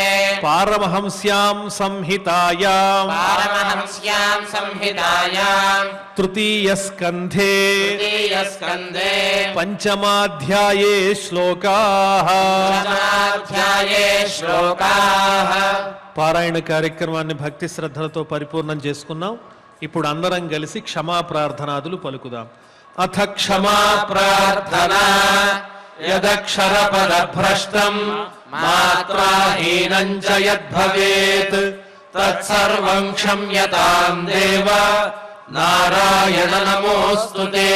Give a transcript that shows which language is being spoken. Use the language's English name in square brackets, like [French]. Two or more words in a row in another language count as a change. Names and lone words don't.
[Sanskrit] पारमहंस्यां संहितायां पारमहंस्यां संहितायां तृतीयस्कन्धे तृतीयस्कन्धे पञ्चमाध्याये श्लोकाः पंचमाध्याये श्लोकाः [Telugu] పారాయణ కార్యక్రమాన్ని భక్తి శ్రద్ధలతో పరిపూర్ణం చేసుకున్నాం. ఇప్పుడు అందరం కలిసి క్షమా ప్రార్థనాదులు పలుకుదాం. [Sanskrit] అథ క్షమా प्रार्थना యదక్షరపదభ్రష్టం మాత్రాహీనం చ యద్భవేత్ తత్సర్వం క్షమ్యతాం దేవ నారాయణ నమోస్తుతే.